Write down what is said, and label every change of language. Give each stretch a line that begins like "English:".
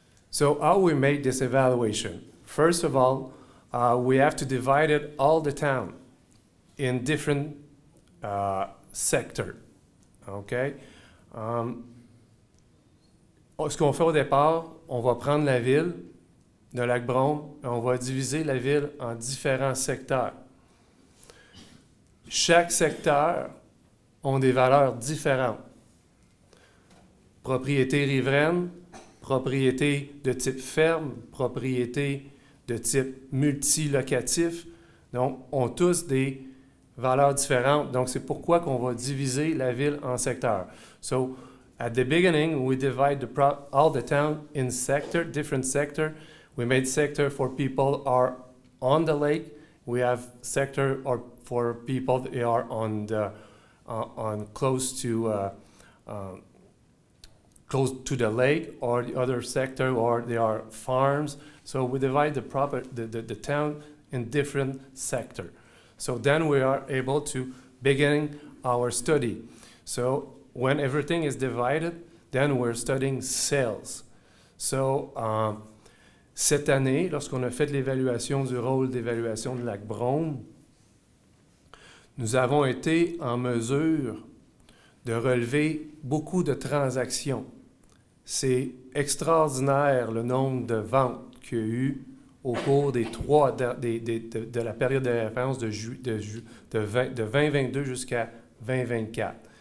English: So how we make this evaluation? First of all, we have to divide it all the town in different sectors. Okay?
French: Ce qu'on fait au départ, on va prendre la ville de Lac-Brome et on va diviser la ville en différents secteurs. Chaque secteur a des valeurs différentes. Propriété riveraine, propriété de type ferme, propriété de type multilocatif, donc ont tous des valeurs différentes. Donc, c'est pourquoi qu'on va diviser la ville en secteurs.
English: So, at the beginning, we divide all the town in different sector. We made sector for people are on the lake. We have sector for people that are on close to the lake, or the other sector, or they are farms. So we divide the town in different sector. So then we are able to begin our study. So when everything is divided, then we're studying sales.
French: So, cette année, lorsqu'on a fait l'évaluation du rôle d'évaluation de Lac-Brome, nous avons été en mesure de relever beaucoup de transactions. C'est extraordinaire le nombre de ventes qu'il y a eu au cours des de la période de référence de 2022 jusqu'à 2024.